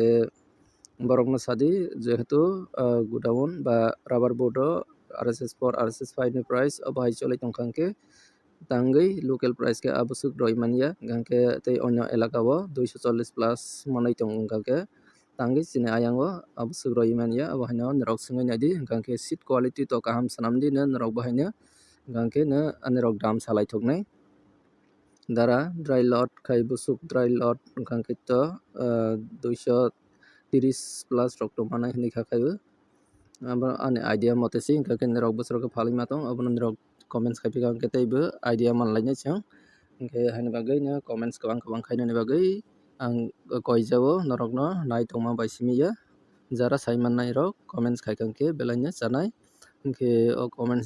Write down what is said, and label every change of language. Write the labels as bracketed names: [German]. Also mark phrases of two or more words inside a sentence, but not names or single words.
[Kok Borok] borok no sadi jehetu godown ba [English] rubber board [Kok Borok] RSS4 RSS5 ni price abai cholai tongkangke tangei [English] local price [Kok Borok] ke abusuk roi mania gangke tei onyo elakao 240 plus manai tongkangke tangei chini ayango abusuk roi mania abahaino norok sungai nadi gangke [English] seat quality [Kok Borok] to kaham sanamdi ne norok bahaino gangke ne anirok dam salai thoknai dara [English] dry lot [Kok Borok] khai busuk [English] dry lot [Kok Borok] gangke to 230 plus rok to manai hini khakhayo aba ani idea mote si gangke norok busrok phali matong abono norok comments khai gangke teibo idea manlaina chang gangke haini bagai [English] no comments [Kok Borok] kabang khainani bagai ang koijao norok no nai tongma bai simiya jara saiman nai rok comments khai gangke belaina chanai hingke o comments